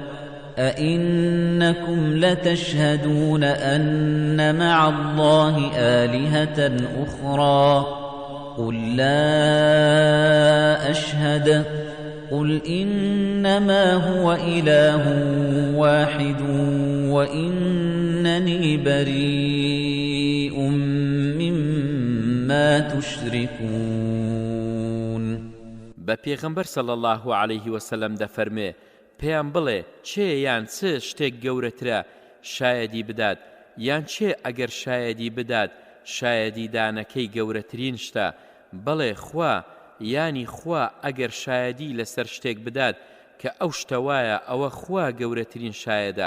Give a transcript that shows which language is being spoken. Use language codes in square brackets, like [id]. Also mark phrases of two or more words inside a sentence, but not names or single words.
[ar] أئنكم لتشهدون أن مع الله آلهة أخرى قل لا أشهد قل إنما هو إله واحد وإنني بريء مما تشركون. [ckb] بپیغمبر [ar] صلی الله عليه وسلم [ckb] دەفەرمێ: پێیان بڵێ چێ یان چ شتێک گەورەترە شایەدی بدات، یان چێ ئەگەر شایەدی بدات شایەدی دانەکەی گەورەترین شتە؟ بڵێ خوا، یانی خوا ئەگەر شایەدی لەسەر شتێک بدات کە ئەو شتە وایە ئەوە خوا گەورەترین شایەدە.